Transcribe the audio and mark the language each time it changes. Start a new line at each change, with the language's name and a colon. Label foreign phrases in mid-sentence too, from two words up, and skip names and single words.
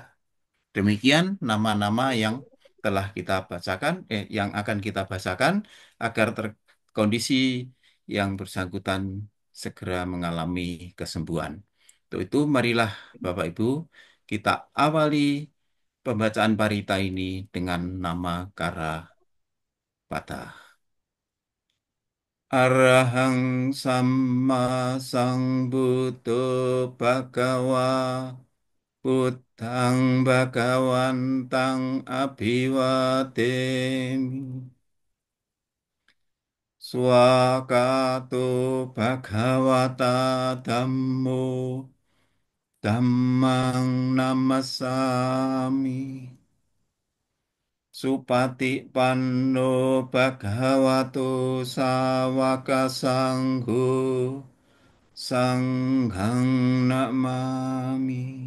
Indonesian: Demikian nama-nama yang telah kita bacakan, yang akan kita bacakan agar kondisi yang bersangkutan segera mengalami kesembuhan. Untuk itu, marilah Bapak Ibu kita awali pembacaan parita ini dengan nama Kara Patah.
Pali: Arahang Sama Sambuddho Bhagawa Buddhang Bhagawantang Abhiwademi Swakato Bhagawata Dhammo Dhammang Namasami Supati Panno Bhagavato Sawaka Sangho Sanghang Namami